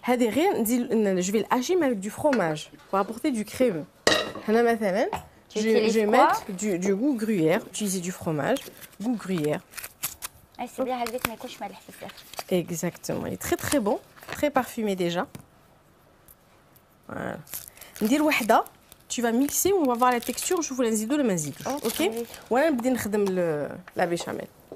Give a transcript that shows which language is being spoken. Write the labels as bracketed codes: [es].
[ar] هذه غير ندير جو في الاشي مع دو فرomage [fr] pour apporter du crème. هنا مثلا je vais mettre du goût gruyère, utiliser du fromage goût gruyère. C'est bien [ar] هكذاك ما يكونش مالح بزاف. [fr] Exactement, il est très très bon, très parfumé déjà. Voilà. [ar] ندير وحده [fr] tu vas mixer on va voir la texture [ar] نشوفوا لا نزيدو ولا ما نزيدوش. اوكي وانا نبدا نخدم لا بيشاميل.